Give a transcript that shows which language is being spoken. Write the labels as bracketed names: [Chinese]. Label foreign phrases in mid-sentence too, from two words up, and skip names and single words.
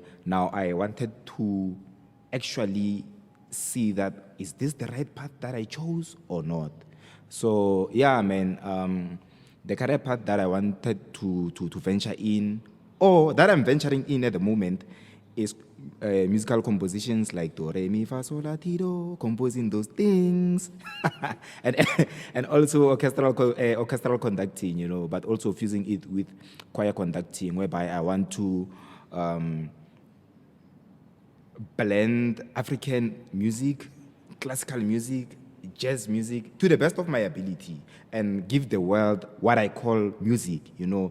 [English] Now I wanted to actually see that, is this the right path that I chose or not? So yeah, man, the career path that I wanted to venture in, or that I'm venturing in at the moment, is musical compositions like do, re, mi, fa, sol, la, ti, do, composing those things, and also orchestral conducting, you know, but also fusing it with choir conducting, whereby I want to blend African music, classical music, jazz music to the best of my ability and give the world what I call music, you know.